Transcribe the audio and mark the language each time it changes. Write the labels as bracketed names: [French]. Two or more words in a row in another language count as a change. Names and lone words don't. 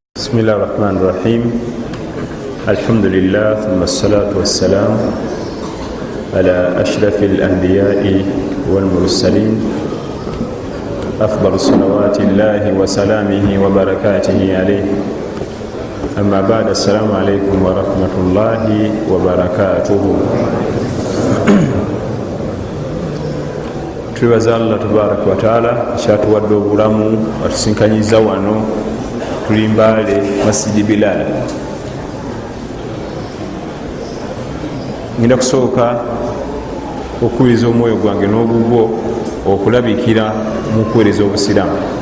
[Arabic] بسم الله الرحمن الرحيم الحمد لله ثم الصلاة والسلام على أشرف الأنبياء والمرسلين أفضل صلوات الله وسلامه وبركاته عليه أما بعد السلام عليكم ورحمة الله وبركاته. [Ganda] Tulibaza [Arabic] الله تبارك وتعالى [Ganda] kyatuwadde obulamu atusinkanyiza wano tuli Mbale Masjidi Bilal. Ngenda kusooka okuwiriza omwoyo gwange n'ogugwo okulabikira mu kuweereza obusiraamu.